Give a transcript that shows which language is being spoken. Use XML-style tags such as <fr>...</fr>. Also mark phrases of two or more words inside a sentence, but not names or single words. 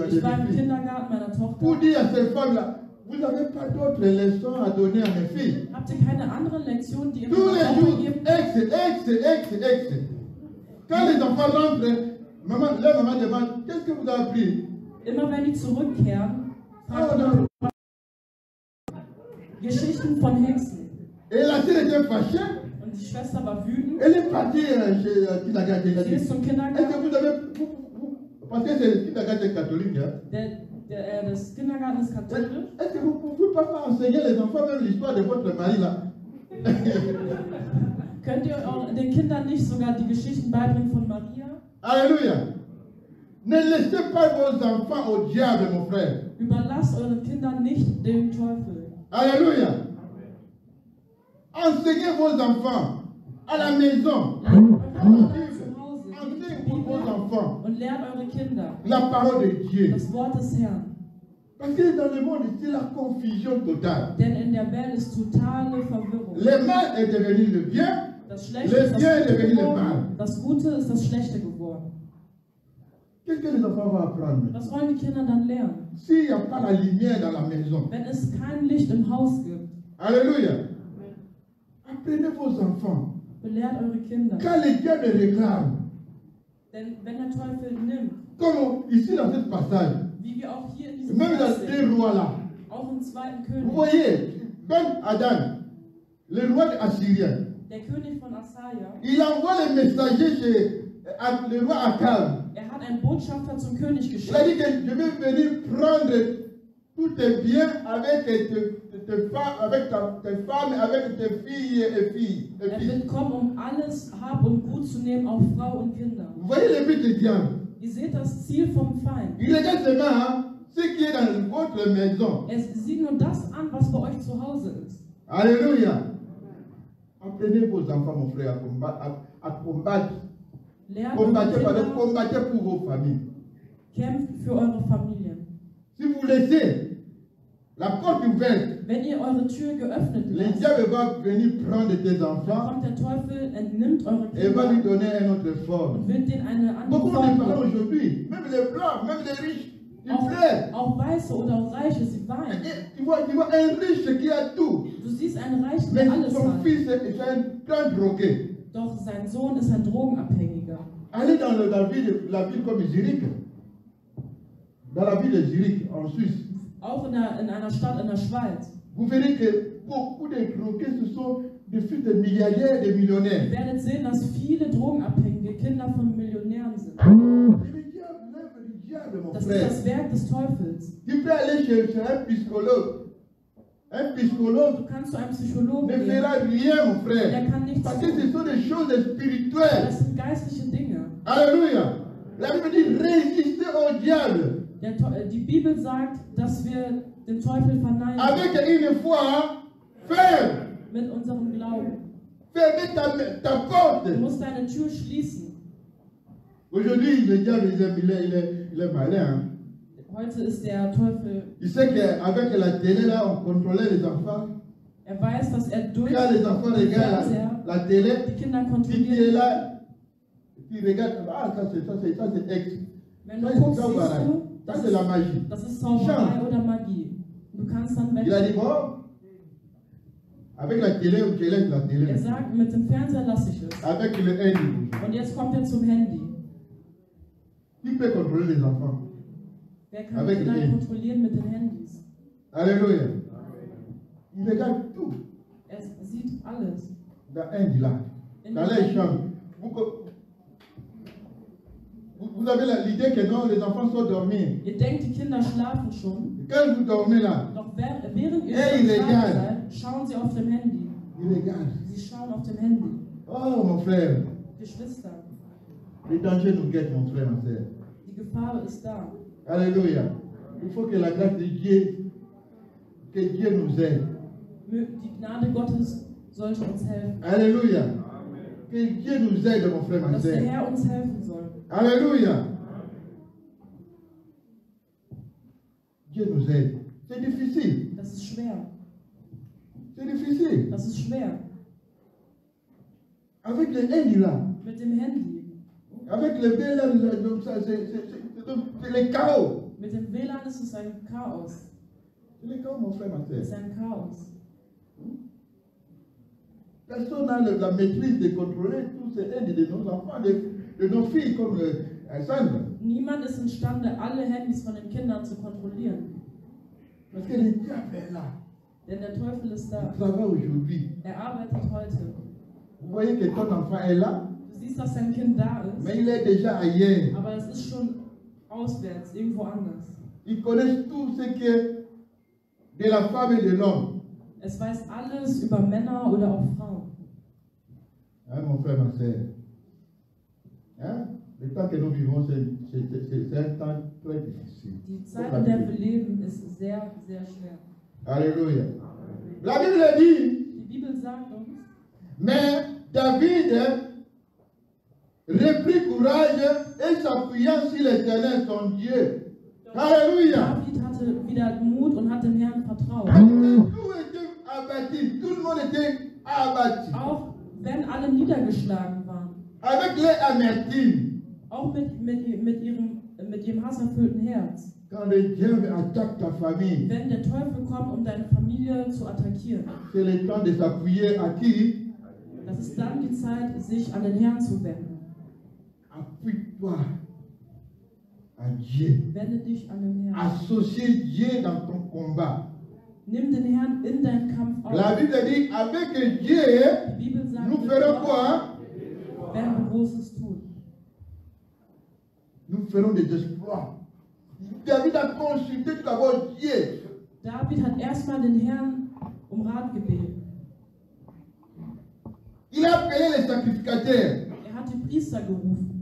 <de>Ich war im</de> <fr>fille</fr> <de>Kindergarten meiner</de> <fr>pour</fr> <de>Tochter.</de> <fr>dire à ces femmes-là, vous n'avez pas d'autres leçons à donner à mes filles.</fr> <de>Habt ihr keine anderen Lektionen, die ihr</de> <fr>Tous les</fr> <de>mir</de> <fr>jours,</fr> <de>geben? ex.</de> <fr>Quand les enfants rentrent, leur maman demande, qu'est-ce que vous avez appris?</fr> <de>Immer wenn die zurückkehren, fragt man Geschichten von Hexen.</de> <fr>Et la sœur était fâchée.</fr> <de>Und die Schwester war wütend.</de> <fr>Elle est partie chez Kidagati. Elle a</fr> <de>Sie</de> <fr>dit,</fr> <de>ist zum</de> <fr>est-ce que</fr> <de>Kindergarten.</de> <fr>vous avez... Parce que c'est Kidagati catholique. Hein?</fr> <de>Das Kindergarten ist katholisch.</de> <fr>Est-ce que vous ne pouvez pas enseigner les enfants même l'histoire de votre mari là?</fr> <de>Könnt ihr den Kindern nicht sogar die Geschichten beibringen von Maria?</de> <fr>Alléluia. Ne laissez pas vos enfants au diable, mon frère.</fr> <de>Überlasst euren Kindern nicht dem Teufel.</de> <fr>Alléluia. Enseignez vos enfants à la maison.</fr> <de>Lernt eure Kinder zu Hause die</de> <fr>Enseignez vos</fr> <de>Bibel</de> <fr>enfants</fr> <de>und lernt eure Kinder</de> <fr>la parole de Dieu.</fr> <de>das Wort des Herrn.</de> <fr>Parce que dans le monde, c'est la confusion totale.</fr> <de>Denn in der Welt ist totale Verwirrung.</de> <fr>Le mal est devenu le bien.</fr> <de>Das Schlechte</de> <fr>Le</fr> <de>ist</de> <fr>bien est</fr> <de>das Gute</de> <fr>devenu le</fr> <de>geworden.</de> <fr>mal.</fr> <de>Das Gute ist das Schlechte geworden.</de> <fr>Qu'est-ce que les enfants vont apprendre?</fr> <de>Was wollen die Kinder dann lernen?</de> <fr>S'il n'y a pas la lumière dans la maison.</fr> <de>Wenn es kein Licht im Haus gibt,</de> <fr>Alléluia. Apprenez vos enfants.</fr> <de>belehrt eure Kinder.</de> <fr>Quand les diables réclament,</fr> <de>Denn wenn der Teufel nimmt,</de> <fr>comme ici dans ce passage,</fr> <de>wie wir auch hier in diesem</de> <fr>même</fr> <de>Vers</de> <fr>dans</fr> <de>sehen,</de> <fr>les rois là,</fr> <de>auch im zweiten</de> <fr>vous</fr> <de>König,</de> <fr>voyez, Ben Adam, le roi assyrien,</fr> <de>der König von Asaja,</de> <fr>il envoie les messagers chez le roi Akab.</fr> <de>hat einen Botschafter zum König</de> <fr>Il a</fr> <de>geschickt.</de> <fr>dit que je vais venir prendre tous tes biens avec tes femmes, avec tes filles et filles.</fr> <de>Wird kommen, alles Hab und Gut zu nehmen, auch Frau und Kinder.</de> <fr>Vous voyez le but du diable.</fr> <de>Ihr seht das Ziel vom Feind.</de> <fr>Il regarde seulement ce qui est dans votre maison.</fr> <de>Er sieht nur das an, was bei euch zu Hause ist.</de> <fr>Alléluia. Apprenez vos enfants, mon frère, à combattre.</fr> <de>Lernt eure</de> <fr>Combattez</fr> <de>Kinder,</de> <fr>pour vos familles.</fr> <de>kämpft für eure Familien.</de> <fr>Si vous laissez la porte ouverte,</fr> <de>Wenn ihr eure Tür geöffnet</de> <fr>le</fr> <de>lasst,</de> <fr>diable va venir prendre tes enfants</fr> <de>kommt der Teufel, entnimmt eure</de> <fr>et va lui</fr> <de>Kinder</de> <fr>donner une autre forme.</fr> <de>und wird denen eine andere</de> <fr>Beaucoup de</fr> <de>Form</de> <fr>parents</fr> <de>geben.</de> <fr>aujourd'hui, même les blancs, même les riches, ils pleurent.</fr> <de>Auch Weiße oder auch Reiche, sie weinen.</de> <fr>Tu vois un riche qui a tout,</fr> <de>Du siehst einen Reichen,</de> <fr>mais</fr> <de>der alles</de> <fr>son</fr> <de>hat.</de> <fr>fils est un grand drogué.</fr> <de>Doch sein Sohn ist ein Drogenabhängiger.</de> <fr>Allez dans la ville comme Zurich, dans la ville de Zurich, en Suisse,</fr> <de>Auch in einer Stadt in der Schweiz.</de> <fr>vous verrez que beaucoup de drogués, ce sont des fils de milliardaires, de millionnaires.</fr> <de>Ihr werdet sehen, dass viele drogenabhängige Kinder von Millionären sind.</de> <fr>C'est le diable, l'œuvre du diable, mon</fr> <de>Das ist</de> <fr>frère.</fr> <de>das Werk des Teufels.</de> <fr>Tu peux aller chez un psychologue. Un psychologue</fr> <de>Du kannst zu einem Psychologen</de> <fr>ne</fr> <de>gehen.</de> <fr>fera rien, mon frère.</fr> <de>Der kann nichts</de> <fr>Parce que ce</fr> <de>tun.</de> <fr>sont des choses spirituelles.</fr> <de>Das sind geistliche Dinge.</de> <fr>Alléluia. La Bible dit résistez au diable</fr> <de>Die Bibel sagt, dass wir den Teufel verneinen</de> <fr>avec une foi ferme.</fr> <de>mit unserem Glauben.</de> <fr>Fermez ta</fr> <de>Du</de> <fr>porte.</fr> <de>musst deine Tür schließen.</de> <fr>Aujourd'hui, le diable, il est malin. Hein?</fr> <de>Heute ist der Teufel,</de> <fr>Il sait qu'avec la télé, là, on contrôlait les enfants.</fr> <de>weiß, dass durch</de> <fr>Quand les enfants</fr> <de>den</de> <fr>regardent</fr> <de>Fernseher</de> <fr>la télé,</fr> <de>die Kinder</de> <fr>si tu es</fr> <de>kontrolliert.</de> <fr>là, tu regardes, ah, ça c'est ex.</fr> <de>Wenn du</de> <fr>Ça, c'est</fr> <de>guckst, siehst Zauberei. du,</de> <fr>Ça, c'est la magie.</fr> <de>das ist Zauberei oder Magie. Du kannst dann</de> <fr>Il a</fr> <de>wetten.</de> <fr>dit, bon, avec la télé, je laisse la télé.</fr> <de>Er sagt, mit dem Fernseher lasse ich es.</de> <fr>Avec le handy,</fr> <de>Und jetzt kommt er zum Handy.</de> <fr>qui peut contrôler les enfants?</fr> <de>Wer kann</de> <fr>Avec</fr> <de>Kinder den- kontrollieren mit den Handys?</de> <fr>Alléluia. Il regarde tout</fr> <de>Er sieht alles.</de> <fr>dans un là,</fr> <de>In</de> <fr>dans</fr> <de>dem</de> <fr>les</fr> <de>Handy.</de> <fr>chambres. Vous avez l'idée que non, les enfants sont dormis.</fr> <de>Ihr denkt, die Kinder schlafen schon.</de> <fr>Quand vous dormez là,</fr> <de>Doch während ihr Hey, schon legal. schlafen seid, schauen sie auf dem Handy.</de> <fr>ils regardent.</fr> <de>Sie schauen auf dem Handy.</de> <fr>Oh, mon frère,</fr> <de>Geschwister,</de> <fr>le danger nous guette, mon frère, ma soeur.</fr> <de>die Gefahr ist da.</de> <fr>Alléluia. Il faut que la grâce de Dieu, que Dieu nous aide.</fr> <de>Die Gnade Gottes sollte uns helfen.</de> <fr>Alléluia. Que Dieu nous aide, mon frère, ma</fr> <de>Dass der</de> <fr>soeur.</fr> <de>Herr uns helfen soll.</de> <fr>Alléluia. Dieu nous aide. C'est difficile.</fr> <de>Das ist schwer.</de> <fr>C'est difficile.</fr> <de>Das ist schwer.</de> <fr>Avec les haines là,</fr> <de>Mit dem Handy.</de> <fr>avec le B là, donc ça, c'est le chaos.</fr> <de>Mit dem WLAN ist es ein Chaos.</de> <fr>C'est le chaos, mon frère, ma</fr> <de>Es ist</de> <fr>soeur.</fr> <de>ein Chaos.</de> <fr>Personne n'a la maîtrise de contrôler tous ces haines de nos enfants, de nos filles, comme Sandra.</fr> <de>Niemand ist imstande, alle Handys von den Kindern zu kontrollieren.</de> <fr>Parce que le diable est là.</fr> <de>Denn der Teufel ist da.</de> <fr>Il travaille aujourd'hui.</fr> <de>Er arbeitet heute.</de> <fr>Vous voyez que ton enfant est là,</fr> <de>Du siehst, dass dein Kind da ist,</de> <fr>mais il est déjà ailleurs.</fr> <de>aber es ist schon auswärts, irgendwo anders.</de> <fr>Ils connaissent tout ce qui est de la femme et de l'homme.</fr> <de>Es weiß alles über Männer oder auch Frauen.</de> <fr>Hein, mon frère, ma soeur. Hein? Le temps que nous vivons, c'est un temps très difficile.</fr> <de>Die Zeit, in der wir leben, ist sehr, sehr schwer.</de> <fr>Alléluia. La Bible dit,</fr> <de>Die Bibel sagt uns,</de> <fr>mais David reprit courage et s'appuyant sur l'Éternel, son Dieu. Alléluia.</fr> <de>David hatte wieder Mut und hat dem Herrn vertraut.</de> <fr>Tout était abattu, tout le monde était abattu.</fr> <de>Auch wenn alle niedergeschlagen waren.</de> <fr>Avec les amertumes.</fr> <de>Auch mit ihrem hasserfüllten Herz.</de> <fr>Quand le diable attaque ta famille,</fr> <de>Wenn der Teufel kommt, um deine Familie zu attackieren,</de> <fr>c'est le temps de s'appuyer à qui?</fr> <de>das ist dann die Zeit, sich an den Herrn zu wenden.</de> <fr>Appuie-toi à Dieu.</fr> <de>Wende dich an den Herrn.</de> <fr>Associe Dieu dans ton combat.</fr> <de>Nimm den Herrn in deinen Kampf auf.</de> <fr>La Bible dit, avec Dieu,</fr> <de>Die Bibel sagt,</de> <fr>nous</fr> <de>mit</de> <fr>ferons</fr> <de>Gott</de> <fr>quoi?</fr> <de>werden wir Großes tun.</de> <fr>Nous ferons des exploits. David a consulté tout d'abord Dieu.</fr> <de>David hat erstmal den Herrn um Rat gebeten.</de> <fr>Il a appelé les sacrificateurs.</fr> <de>Er hat die Priester gerufen.</de>